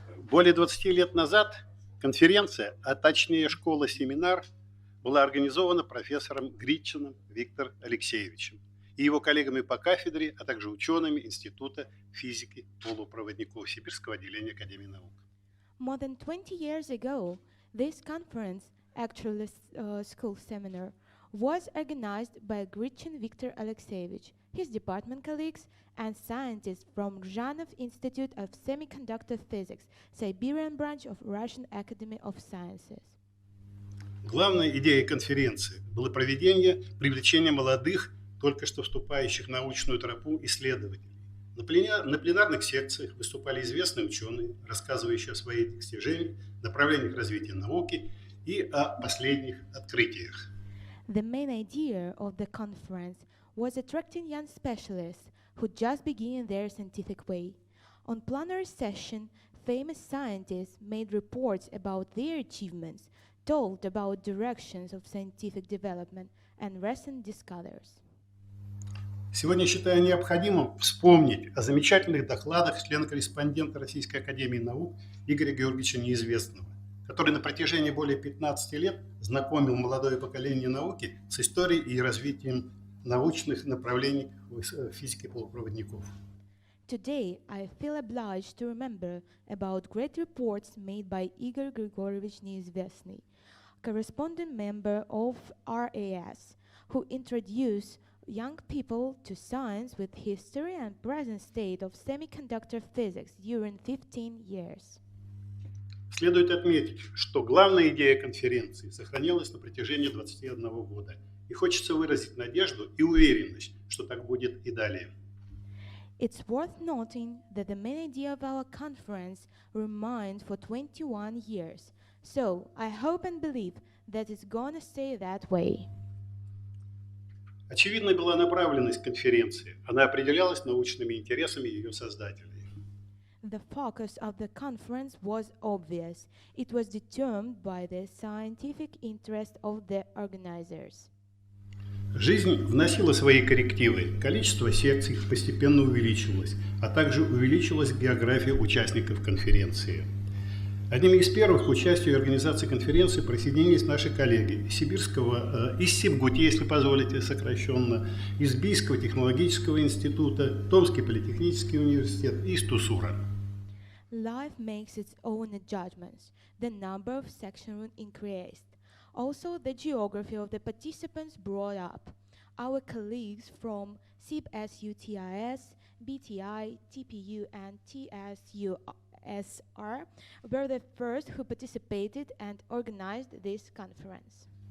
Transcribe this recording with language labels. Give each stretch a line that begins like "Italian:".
Russian: Более 20 лет назад конференция, а точнее школа-семинар, была организована профессором Гритчиным Виктором Алексеевичем и его коллегами по кафедре, а также учеными Института физики полупроводников Сибирского отделения Академии наук.
English: More than 20 years ago, this conference, actually school seminar, was organized by Gritchin Viktor Alexeyevich, his department colleagues, and scientists from Rzhanov Institute of Semiconductor Physics, Siberian branch of Russian Academy of Sciences.
Russian: Главной идеей конференции было привлечение молодых, только что вступающих в научную тропу исследователей. На пленарных секциях выступали известные ученые, рассказывающие о своих достижениях, направлениях развития науки и о последних открытиях.
English: The main idea of the conference was attracting young specialists who just began their scientific way. On Plenary Session, famous scientists made reports about their achievements, told about directions of scientific development and recent discoveries.
Russian: Сегодня считаю необходимым вспомнить о замечательных докладах члена-корреспондента Российской Академии наук Игоря Георгиевича Неизвестного, который на протяжении более 15 лет знакомил молодое поколение науки с историей и развитием научных направлений в физике полупроводников.
English: Today, I feel obliged to remember about great reports made by Igor Grigorovich Neizvestny, corresponding member of RAS, who introduced young people to science with history and present state of semiconductor physics during 15 years.
Russian: Следует отметить, что главная идея конференции сохранилась на протяжении 21 года, и хочется выразить надежду и уверенность, что так будет и далее.
English: It's worth noting that the main idea of our conference remained for 21 years, so I hope and believe that it's gonna stay that way.
Russian: Очевидной была направленность конференции. Она определялась научными интересами ее создателей.
English: The focus of the conference was obvious. It was determined by the scientific interest of the organizers.
Russian: Жизнь вносила свои коррективы. Количество секций постепенно увеличилось, а также увеличилась география участников конференции. Одними из первых к участию в организации конференции присоединились наши коллеги из Сибгути, если позволите, сокращенно, из Бийского технологического института, Томский политехнический университет и из Тусура.
English: Life makes its own judgments. The number of sections increased. Also, the geography of the participants brought up. Our colleagues from SIB-SUTIS, BTI, TPU, and TSUSR were the first who participated and organized this conference.